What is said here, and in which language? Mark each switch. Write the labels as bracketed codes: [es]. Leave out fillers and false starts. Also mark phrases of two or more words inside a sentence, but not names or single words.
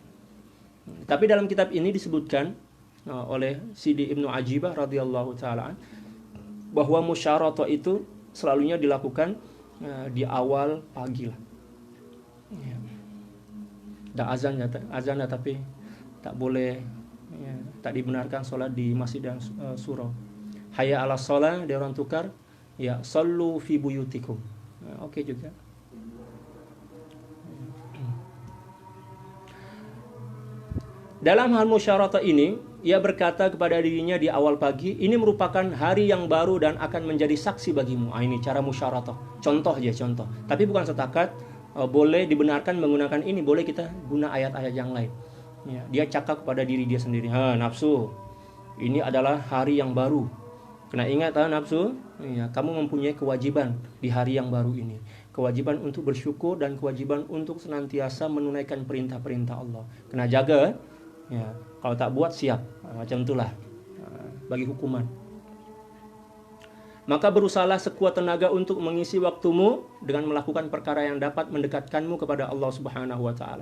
[ms] Tapi dalam kitab ini disebutkan oleh Sidi Ibnu Ajibah [ar] رضي الله تعالى [ms] bahwa musyaratah itu selalunya dilakukan di awal pagi lah. Ya. Dah azan tapi tak boleh, ya, tak dibenarkan solat di masjid dan surau. [ar] حي على الصلاة, [ms] dia orang tukar, [ar] ya, صلوا في بيوتكم. [ms] Oke juga. Dalam hal musyaratah ini, ia berkata kepada dirinya di awal pagi, ini merupakan hari yang baru dan akan menjadi saksi bagimu. Ini cara musyaratah. Contoh. Tapi bukan setakat boleh dibenarkan menggunakan ini, boleh kita guna ayat-ayat yang lain. Ya, dia cakap kepada diri dia sendiri, nafsu, ini adalah hari yang baru. Kena ingat nafsu, ya, kamu mempunyai kewajiban di hari yang baru ini. Kewajiban untuk bersyukur dan kewajiban untuk senantiasa menunaikan perintah-perintah Allah. Kena jaga, ya, kalau tak buat siap. Macam itulah bagi hukuman. Maka berusahalah sekuat tenaga untuk mengisi waktumu dengan melakukan perkara yang dapat mendekatkanmu kepada Allah [ar] سبحانه وتعالى.